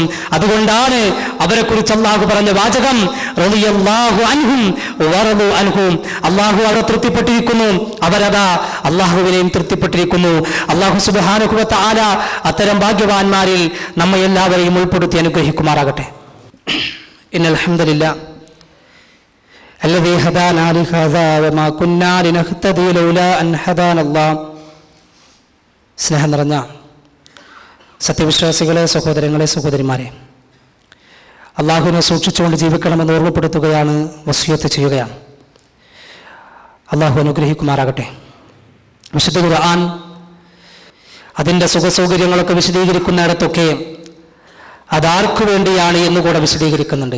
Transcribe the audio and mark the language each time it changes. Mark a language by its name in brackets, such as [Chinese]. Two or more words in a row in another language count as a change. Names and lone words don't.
[Malayalam] അതുകൊണ്ടാണ് അവരെ കുറിച്ച് അല്ലാഹു പറഞ്ഞ വാചകം [Arabic] رضي الله عنهم ورضوا عنهم. [Malayalam] അല്ലാഹു അവരെ തൃപ്തിപ്പെട്ടിരിക്കുന്നു, അവരതാ അല്ലാഹുവിനെയും തൃപ്തിപ്പെട്ടിരിക്കുന്നു. അല്ലാഹു [Arabic] سبحانه وتعالى [Malayalam] അത്തരം ഭാഗ്യവാന്മാരിൽ നമ്മെ എല്ലാവരെയും ഉൾപ്പെടുത്തി അനുഗ്രഹിക്കുമാറാകട്ടെ. [Arabic] إن الحمد لله الذي هدانا لهذا وما كنا لنهتدي لولا أن هدانا الله. [Malayalam] സ്നേഹം നിറഞ്ഞ സത്യവിശ്വാസികളെ, സഹോദരങ്ങളെ, സഹോദരിമാരെ, അള്ളാഹുവിനെ സൂക്ഷിച്ചുകൊണ്ട് ജീവിക്കണമെന്ന് ഓർമ്മപ്പെടുത്തുകയാണ്, വസിയത്ത് ചെയ്യുകയാണ്. അള്ളാഹു അനുഗ്രഹിക്കുമാറാകട്ടെ. വിശുദ്ധ ഖുർആൻ അതിൻ്റെ സുഖസൗകര്യങ്ങളൊക്കെ വിശദീകരിക്കുന്നിടത്തൊക്കെ അതാർക്കു വേണ്ടിയാണ് എന്നുകൂടെ വിശദീകരിക്കുന്നുണ്ട്.